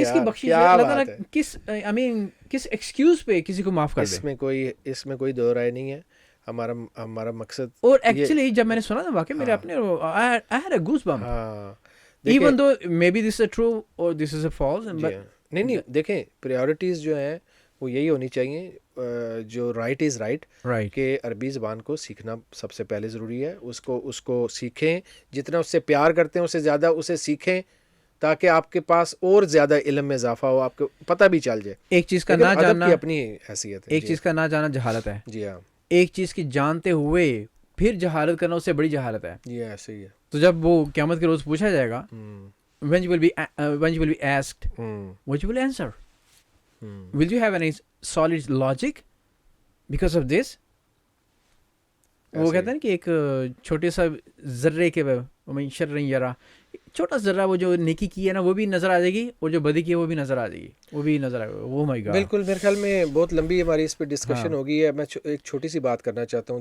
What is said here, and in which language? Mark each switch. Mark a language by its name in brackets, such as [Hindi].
[Urdu] کس کی بخشش ہے، اللہ تعالیٰ کس ایکسکیوز پہ کسی کو معاف کر دے. اس میں کوئی دو رائے نہیں ہے. ہمارا مقصد، اور ایکچولی جب میں نے سنا نا واقعی میرے اپنے [English] I had a goosebump even though maybe this is true or this is a false. [Urdu] نہیں دیکھیں پریورٹیز جو ہیں وہ یہی ہونی چاہیے، جو [English] right is right, [Urdu] کہ عربی زبان کو سیکھنا سب سے پہلے ضروری ہے. اس کو سیکھیں، جتنا اس سے پیار کرتے ہیں اس سے زیادہ اسے سیکھیں، تاکہ آپ کے پاس اور زیادہ علم میں اضافہ ہو، آپ کو پتہ بھی چل جائے. ایک چیز کا نہ جاننا اپنی حیثیت ہے، ایک چیز کا نہ جانا جہالت ہے. جی ہاں، ایک چیز کی جانتے ہوئے پھر جہالت کرنا اس سے بڑی جہالت ہے. جی ہاں صحیح ہے. تو جب وہ قیامت کے روز پوچھا جائے گا [English] when you will be asked what you will answer, will you have any solid logic because of this. [Urdu] وہ کہتے ہیں کہ ایک چھوٹے سا ذرے کے شر یرا، چھوٹا ذرہ وہ جو نیکی کی ہے نا وہ بھی نظر آ جائے گی، اور جو بدی کی ہے وہ بھی نظر آ جائے گی، وہ بھی نظر آئے گا. [English] وہ my God, [Urdu] بالکل. میرے خیال میں بہت لمبی ہماری اس پہ ڈسکشن ہو گئی ہے. میں ایک چھوٹی سی بات کرنا چاہتا ہوں.